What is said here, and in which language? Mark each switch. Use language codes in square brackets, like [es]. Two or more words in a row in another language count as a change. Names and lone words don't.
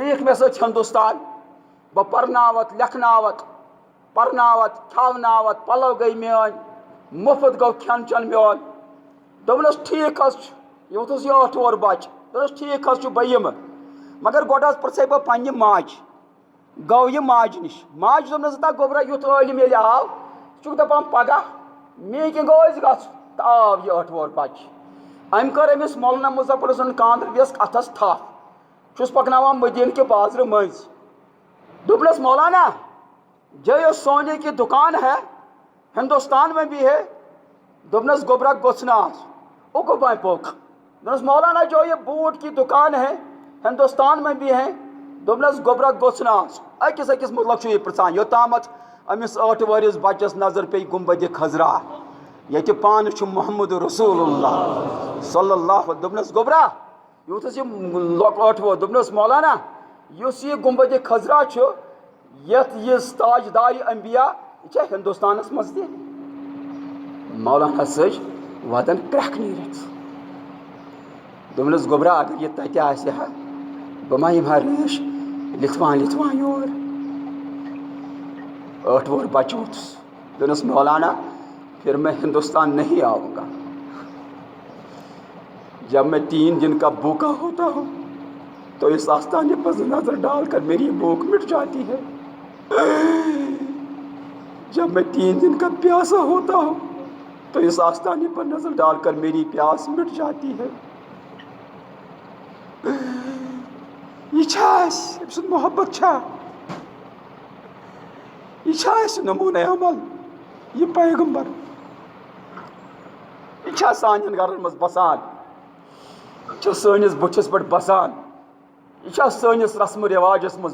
[ks] یِکھ مےٚ سۭتۍ ہندوستان بہٕ پرناوتھ لیکھناوتھ پرناوتھ کھٮ۪وناوتھ پلو گٔے میٲنۍ مُفت گوٚو کھٮ۪ن چٮ۪ن میون دوٚپنس ٹھیٖک حظ چھُ یہِ ووٚتھُس یہِ 8 وُہُر بچہِ دوٚپنس ٹھیٖک حظ چھُ بہٕ یِمہٕ مگر گۄڈٕ حظ پرٛژھے بہٕ پننہِ ماجہِ گوٚو یہِ ماجہِ نِش ماجہِ دوٚپنس زٕ گوٚبرا یُتھ عٲلِم ییٚلہِ آو ژٕ چھُکھ دپان پگاہ مے کینٛہہ گوٚو أسۍ گژھُن تہٕ آو یہِ 8 وُہُر بچہِ أمۍ کٔر أمِس مولانا مظفر حسن کاندلیَس اَتھس تھپھ چھُس پکناوان مدیٖنہٕ کہِ بازرٕ مٔنٛزۍ دوٚپنس مولانا [ur] جو سونے کی دکان ہے ہندوستان میں بھی ہے [ks] دوٚپنس گوٚبرا گوٚژھ نہٕ آسُن اُکُپاے پوٚک دوٚپنس مولانا جو [ur] یہ بوٗٹ کی دکان ہے ہندوستان میں بھی ہے [ks] دوٚپنس گوٚبرا گوٚژھ نہٕ آسُن أکِس مطلب چھُ یہِ پرٛژھان یوٚتامتھ أمِس 8 وٕہرِس بچس نظر پیٚیہِ گُمبدِ خضرا ییٚتہِ پانہٕ چھُ محمد رسول اللہ [ar] صلی اللہ [ks] دوٚپنس گوٚبرا یوٗتھُس یہِ 8 وُہُر دوٚپنس مولانا یُس یہِ گُمبدِ خضرا چھُ یتھ یہِ تاجدارِ انبیا یہِ چھا ہندوستانس منٛز تہِ مولانا سٕج ودن کرٛٮ۪کھ نیٖرِتھ دوٚپنس گوٚبرا اگر یہِ تتہِ آسہِ ہا بہٕ ما یِمہٕ ہا ریش لِتھوان یور 8 وُہُر بچہِ ووٚتھُس دوٚپنس مولانا [ur] پھر میں ہندوستان نہیں آؤں گا جب میں 3 دن کا بھوکا ہوتا ہوں تو اس آستانے پر نظر ڈال کر میری بھوک مٹ جاتی ہے جب میں 3 دن کا پیاسا ہوتا ہوں تو اس آستانے پر نظر ڈال کر میری پیاس مٹ جاتی ہے [ks] یہ چھا اَسہِ أمۍ سُنٛد محبت چھا یہ چھا اَسہِ نموٗنَے عمل یہ پیغمبر یہ چھا سانٮ۪ن گرن منٛز بسان یہ چھا سٲنِس بٔتھِس پٮ۪ٹھ بسان یہ چھا سٲنِس رسمہٕ رِواجس منٛز